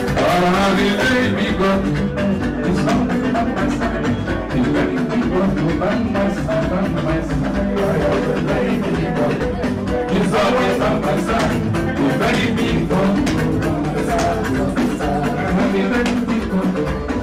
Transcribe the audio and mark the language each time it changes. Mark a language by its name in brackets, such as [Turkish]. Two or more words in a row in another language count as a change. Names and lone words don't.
[Yoruba] Ọ̀rọ̀ mi lé mi gbọ́. Ìgbà mi gbọ́, mo bá ń bá sábà ń bá sábà. [English] It's always on my side. [Yoruba] Ìgbà mi gbọ́. Ọ̀rọ̀ mi lé mi gbọ́.